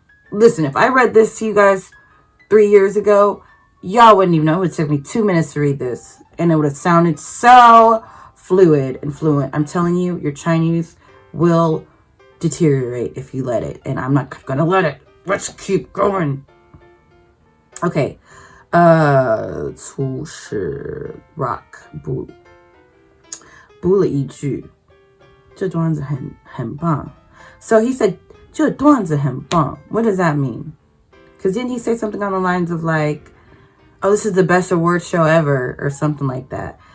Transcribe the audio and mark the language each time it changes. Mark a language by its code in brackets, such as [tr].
[en] Listen, if I read this to you guys 3 years ago, y'all wouldn't even know. It would take me 2 minutes to read this. And it would have sounded so fluid and fluent. I'm telling you, your Chinese will deteriorate if you let it. And I'm not going to let it. Let's keep going. Okay. [zh] 初始 rock 补了一句，这段子很棒. [en] So he said, [zh] 这段子很棒. [en] What does that mean? Because didn't he say something on the lines of like, oh, this is the best award show ever, or something like that.